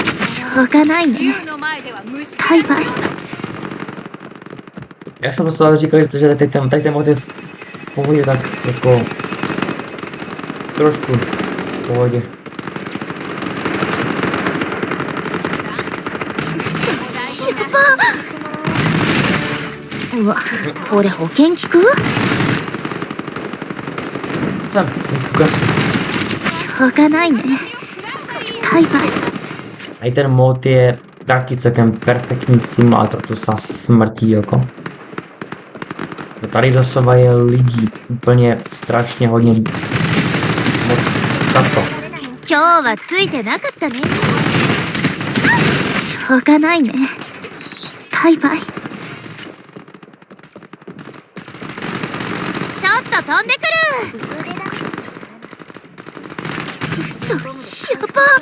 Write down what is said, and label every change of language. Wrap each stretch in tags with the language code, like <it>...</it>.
<ja>しょうがないねバイバイ</ja> <cs>Já jsem dostal říkal, že tady ten motiv v pohodě tak jako trošku v pohodě.</cs> <ja>うわこれ保険効く</ja> <cs>Tam, ukaž.</cs> <ja>しょうがないねバイバイ</ja> <cs>A ten mod je taky celkem perfektní simulátor, to se smrtí jako. No tady doslova je lidí úplně strašně hodně moc tato.</cs> <ja>今日はついてなかったねしょうがないねバイバイちょっと飛んでくる嘘やば</ja>